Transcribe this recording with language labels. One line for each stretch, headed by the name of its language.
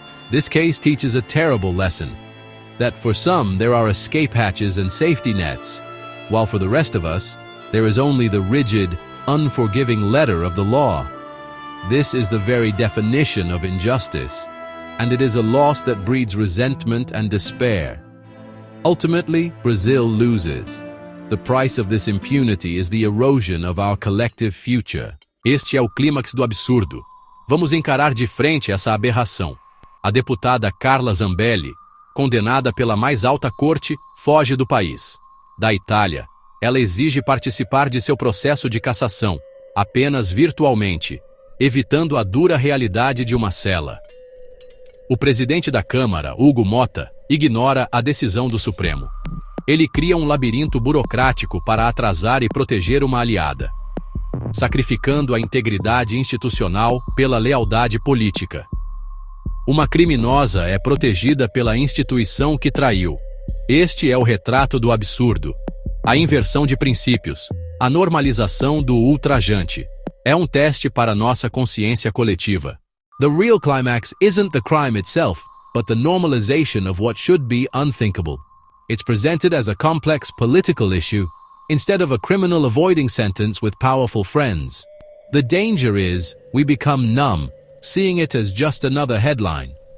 English: This case teaches a terrible lesson, that for some there are escape hatches and safety nets, while for the rest of us, there is only the rigid, unforgiving letter of the law. This is the very definition of injustice, and it is a loss that breeds resentment and despair. Ultimately, Brazil loses. The price of this impunity is the erosion of our collective future.
Portuguese: Este é o clímax do absurdo. Vamos encarar de frente essa aberração. A deputada Carla Zambelli, condenada pela mais alta corte, foge do país. Da Itália, ela exige participar de seu processo de cassação, apenas virtualmente, evitando a dura realidade de uma cela. O presidente da Câmara, Hugo Mota, ignora a decisão do Supremo. Ele cria um labirinto burocrático para atrasar e proteger uma aliada, sacrificando a integridade institucional pela lealdade política. Uma criminosa é protegida pela instituição que traiu. Este é o retrato do absurdo. A inversão de princípios, a normalização do ultrajante. É um teste para nossa consciência coletiva.
English: The real climax isn't the crime itself, but the normalization of what should be unthinkable. It's presented as a complex political issue, instead of a criminal avoiding sentence with powerful friends. The danger is, we become numb, seeing it as just another headline.